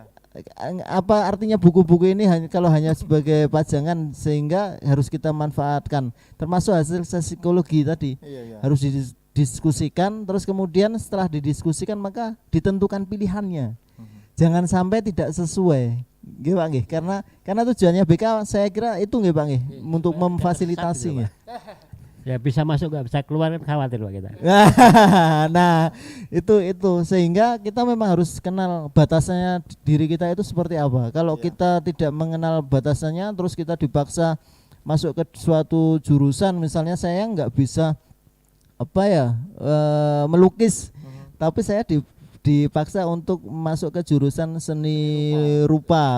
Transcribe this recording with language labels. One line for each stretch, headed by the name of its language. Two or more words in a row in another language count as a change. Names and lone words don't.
Indonesian: Apa artinya buku-buku ini kalau hanya sebagai pajangan, sehingga harus kita manfaatkan, termasuk hasil psikologi tadi. Iya, iya. Harus didiskusikan, terus kemudian setelah didiskusikan maka ditentukan pilihannya. Jangan sampai tidak sesuai.
Javanese: Nggih Pak nggih,
Indonesian: karena tujuannya BK saya kira itu
Javanese: nggih Pak nggih,
Indonesian: untuk memfasilitasi nggih. Ya bisa masuk nggak bisa keluar kan khawatir Pak kita. Nah, itu sehingga kita memang harus kenal batasannya diri kita itu seperti apa. Kalau kita tidak mengenal batasannya, terus kita dipaksa masuk ke suatu jurusan, misalnya saya nggak bisa melukis, tapi saya dipaksa untuk masuk ke jurusan seni rupa.